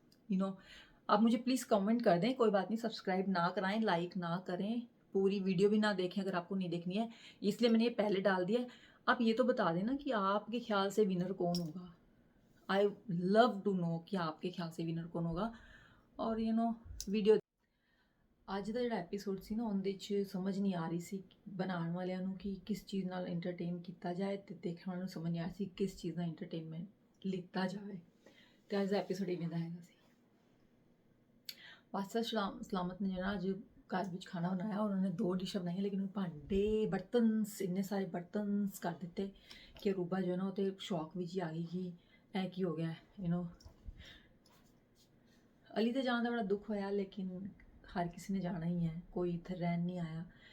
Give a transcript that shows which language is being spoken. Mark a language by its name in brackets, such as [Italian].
[Hindi] You know आप मुझे please comment कर दें, कोई बात नहीं, सब्सक्राइब ना कराएं, लाइक ना करें, पूरी वीडियो भी ना देखें अगर आपको नहीं देखनी है, इसलिए मैंने ये पहले डाल दिया। आप ये तो बता देना कि आपके ख्याल से विनर कौन होगा। [English] I love to know [Hindi] कि आपके ख्याल से विनर कौन होगा। [Punjabi] और वीडियो ਅੱਜ ਦਾ ਜਿਹੜਾ ਐਪੀਸੋਡ ਸੀ ਨਾ ਉਹਦੇ 'ਚ ਸਮਝ ਨਹੀਂ ਆ ਰਹੀ ਸੀ ਬਣਾਉਣ ਵਾਲਿਆਂ ਨੂੰ ਕਿ ਕਿਸ ਚੀਜ਼ ਨਾਲ ਐਂਟਰਟੇਨ ਕੀਤਾ ਜਾਏ ਤੇ ਦੇਖਣ ਵਾਲਿਆਂ ਨੂੰ ਸਮਝ ਨਹੀਂ ਆ ਰਹੀ ਸੀ ਕਿਸ ਚੀਜ਼ ਦਾ ਐਂਟਰਟੇਨਮੈਂਟ ਲਿੱਤਾ ਜਾਵੇ। ਤੇ ਅੱਜ ਦਾ ਐਪੀਸੋਡ ਇਵੇਂ ਦਾ ਹੈਗਾ ਸੀ। [Hindi] बादशाह सलामत ने जो ना आज घर में खाना बनाया और उन्होंने 2 डिशां बनाई, लेकिन भांडे बर्तन इन्ने सारे बर्तन कर दिते कि रूबा जो ना वो शौक भी आ गई कि ऐ की हो गया अली तो जाने का बड़ा दुख होया, लेकिन हर किसी ने जाना ही है, कोई इत्थे रहन नहीं आया।